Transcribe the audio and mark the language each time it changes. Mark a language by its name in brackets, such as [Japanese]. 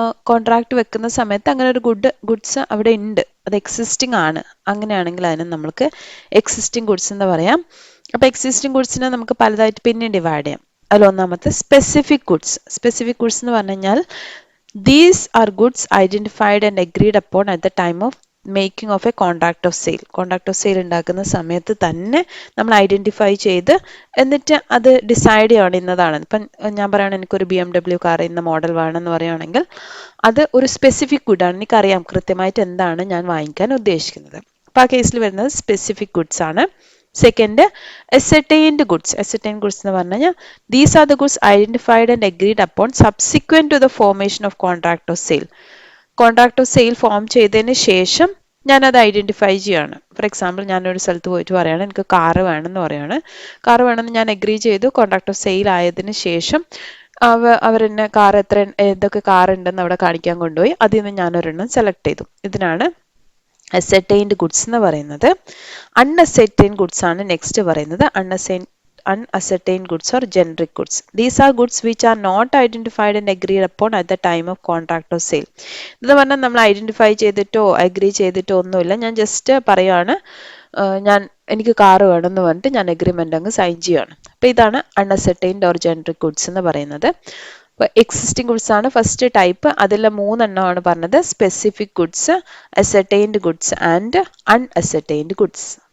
[Malayalam] Contract വെക്കുന്ന സമയത്ത് അങ്ങനെ ഒരു ഗുഡ്സ് അവിടെ ഉണ്ട്, അത് എക്സിസ്റ്റിംഗ് ആണ്. അങ്ങനെയാണെങ്കിൽ അതിനെ നമ്മൾക്ക് എക്സിസ്റ്റിംഗ് ഗുഡ്സ് എന്ന് പറയാം. അപ്പോൾ എക്സിസ്റ്റിംഗ് ഗുഡ്സിനെ നമുക്ക് പലതായിട്ട് പിന്നെ ഡിവൈഡ് ചെയ്യാം. അതിൽ ഒന്നാമത്തെ സ്പെസിഫിക് ഗുഡ്സ്. സ്പെസിഫിക് ഗുഡ്സ് എന്ന് പറഞ്ഞു കഴിഞ്ഞാൽ [English] these are goods identified and agreed upon at the time of making of a contract of sale. [Malayalam] Contract of sale ഉണ്ടാക്കുന്ന സമയത്ത് തന്നെ നമ്മൾ ഐഡന്റിഫൈ ചെയ്ത് എന്നിട്ട് അത് ഡിസൈഡ് ചെയ്യണം ഇന്നതാണ്. ഇപ്പം ഞാൻ പറയുകയാണെങ്കിൽ എനിക്കൊരു BMW കാർ ഇന്ന മോഡൽ വേണമെന്ന് പറയുകയാണെങ്കിൽ അത് ഒരു സ്പെസിഫിക് ഗുഡാണ്. എനിക്കറിയാം കൃത്യമായിട്ട് എന്താണ് ഞാൻ വാങ്ങിക്കാൻ ഉദ്ദേശിക്കുന്നത്. അപ്പോൾ ആ കേസിൽ വരുന്നത് സ്പെസിഫിക് ഗുഡ്സ് ആണ്. [English] Second, ascertained goods. Ascertained goods [Malayalam] എന്ന് പറഞ്ഞു കഴിഞ്ഞാൽ [English] These are the goods identified and agreed upon subsequent to the formation of contract of sale. [Malayalam] Contract of sale form ചെയ്തതിന് ശേഷം ഞാനത് ഐഡന്റിഫൈ ചെയ്യാണ്. ഫോർ എക്സാമ്പിൾ, ഞാനൊരു സ്ഥലത്ത് പോയിട്ട് പറയുകയാണ് എനിക്ക് കാറ് വേണമെന്ന് പറയുകയാണ്. കാറ് വേണമെന്ന് ഞാൻ അഗ്രി ചെയ്തു. കോൺട്രാക്ട് ഓഫ് സെയിൽ ആയതിനു ശേഷം അവരെന്നെ കാർ ഏതൊക്കെ കാർ ഉണ്ടെന്ന് അവിടെ കാണിക്കാൻ കൊണ്ടുപോയി. അതിൽ നിന്ന് ഞാനൊരെണ്ണം സെലക്ട് ചെയ്തു. ഇതിനാണ് അസർട്ടൈൻഡ് ഗുഡ്സ് എന്ന് പറയുന്നത്. അൺഅസർട്ടൈൻഡ് ഗുഡ്സ് ആണ് നെക്സ്റ്റ് പറയുന്നത്. [English] Unascertained goods or generic goods. These are goods which are not identified and agreed upon at the time of contract of sale. [Malayalam] ഇത് പറഞ്ഞാൽ നമ്മൾ ഐഡന്റിഫൈ ചെയ്തിട്ടോ അഗ്രി ചെയ്തിട്ടോ ഒന്നുമില്ല. ഞാൻ ജസ്റ്റ് പറയാണ് എനിക്ക് കാറ് വേണമെന്ന് പറഞ്ഞിട്ട് ഞാൻ അഗ്രിമെന്റ് അങ്ങ് സൈൻ ചെയ്യാണ്. അപ്പോൾ ഇതാണ് അൺഅസർട്ടൈൻഡ് ഓർ ജനറിക് ഗുഡ്സ് എന്ന് പറയുന്നത്. അപ്പോൾ എക്സിസ്റ്റിംഗ് ഗുഡ്സ് ആണ് ഫസ്റ്റ് ടൈപ്പ്. അതിൽ 3 എണ്ണമാണ് പറഞ്ഞത്: specific goods, ascertained goods and അൺഅസർട്ടൈൻഡ് goods.